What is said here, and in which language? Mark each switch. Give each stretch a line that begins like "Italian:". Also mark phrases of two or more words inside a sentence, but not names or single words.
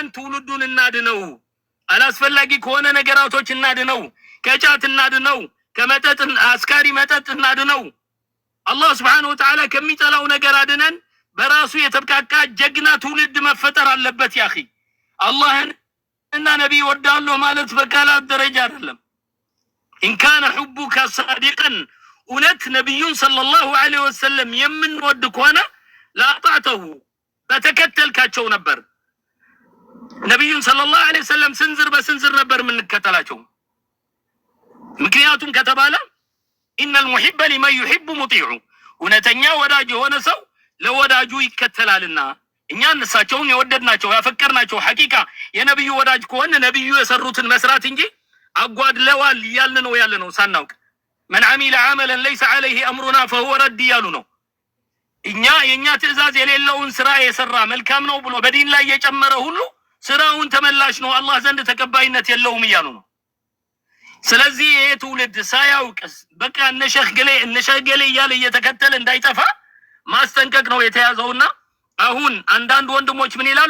Amharic: ትውልዱን እናድነው። አላስፈላጊ ከሆነ ነገራቶች እናድነው። ከጫት እናድነው። ከመጠጥ አስካሪ መጠጥ እናድነው። አላህ
Arabic: سبحانه وتعالى
Amharic: ከሚጠላው ነገር አድነን። በራሱ የተብቃቃ ጀግና ትውልድ መፈጠር አለበት። ያኺ አላህን እና ነብይ ወዳለው ማለት በቃላት ደረጃ አይደለም።
Arabic: إن كان حبك صادقا
Amharic: እውነት ነብዩን
Arabic: صلى الله عليه وسلم
Amharic: የምንወድ ከሆነ ላጣተው በተከተልካቸው ነበር። ነብዩን
Arabic: صلى الله عليه وسلم
Amharic: ስንዝር በስንዝር ነበር የምንከተላቸው። ምክንያቱም ከተባለ
Arabic: ان المحب لمن يحب مطيع
Amharic: እውነተኛ ወዳጅ የሆነ ሰው ለወዳጁ ይከተላልና እኛ እነሳቸውን የወደድናቸው ያፈቀርናቸው ሐቂቃ የነብዩ ወዳጅ ከሆነ ነብዩ የሰሩትን መስራት እንጂ አጓድለዋል ያልን ነው ሳናውቅ
Arabic: من عمل عملا ليس عليه امرنا فهو رد
Amharic: ያሉ ነው። የኛ ትእዛዝ የሌለውን ስራ የሰራ መልካም ነው ብሎ በዲን ላይ የጨመረ ሁሉ ስራውን ተመላሽ ነው አላህ ዘንድ ተቀባይነት የለውም ይያሉ ነው። ስለዚህ የትውልድ ሳያውቅስ በቃ እነሸገሌ እያለ እየተከተለ እንዳይጠፋ ማስጠንቀቅ ነው የተያዘውና አሁን አንዳንድ ወንድሞች ምን ይላሉ?